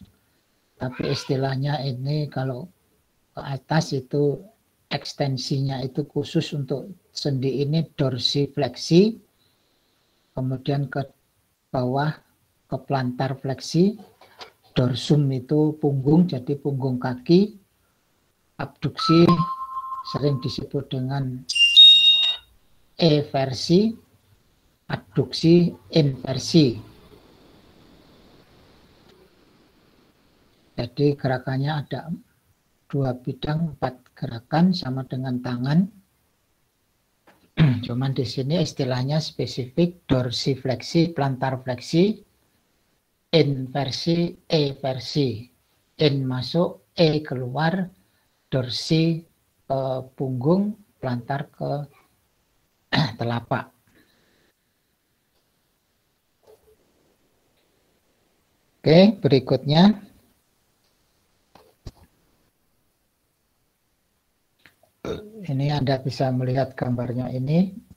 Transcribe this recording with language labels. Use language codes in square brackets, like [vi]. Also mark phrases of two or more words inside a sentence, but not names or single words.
[id] Tapi istilahnya ini kalau ke atas itu ekstensinya itu khusus untuk sendi ini dorsifleksi, kemudian ke bawah ke plantar fleksi, dorsum itu punggung, jadi punggung kaki, abduksi sering disebut dengan eversi, adduksi, inversi. Jadi gerakannya ada 2 bidang, 4 gerakan sama dengan tangan. Cuman di sini istilahnya spesifik dorsifleksi, plantar fleksi, inversi, eversi. In masuk, E keluar, dorsi ke punggung, plantar ke telapak. Oke, berikutnya ini Anda bisa melihat gambarnya ini.